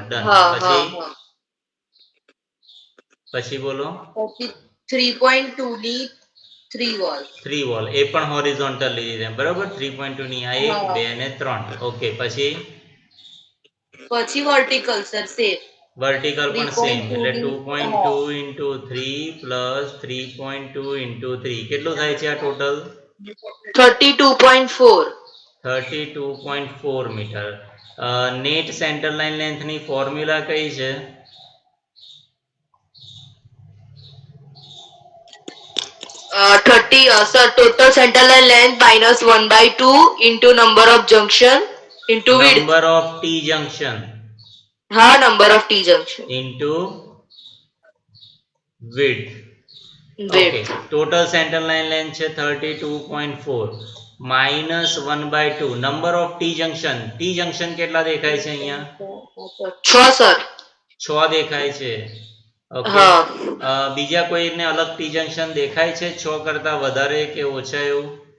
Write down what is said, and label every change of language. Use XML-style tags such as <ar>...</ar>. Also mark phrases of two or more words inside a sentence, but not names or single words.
<gu>ડન. પછી બોલો. પછી 3.2 ની 3 વોલ 3 વોલ એ પણ હોરિઝોન્ટલ લીધી છે, બરાબર? 3.2 ની આ એક, બે અને 3. ઓકે, પછી</gu> <en>vertical sir same</en> <gu>વર્ટિકલ પણ સેમ, એટલે 3.2</gu> <en>2.2 into 3 plus 3.2 into 3</en> <gu>કેટલું થાય છે આ ટોટલ? 32.4 32.4 મીટર.</gu> <en>net center line length</en> <gu>ની ફોર્મ્યુલા કઈ છે?</gu> <en>sir total center line length minus 1/2 into number of junction into width. number of T junction હા number of T junction into width.</en> <gu>ઓકે,</gu> <en>total center line length</en> <gu>છે 32.4</gu> <en>minus 1/2 number of T junction</en> <gu>કેટલા દેખાય છે અહીંયા? 6 સર 6 દેખાય છે. ઓકે, બીજા કોઈને અલગ</gu> <en>T junction</en> <gu>દેખાય છે 6 કરતા વધારે કે ઓછા એવું?</gu>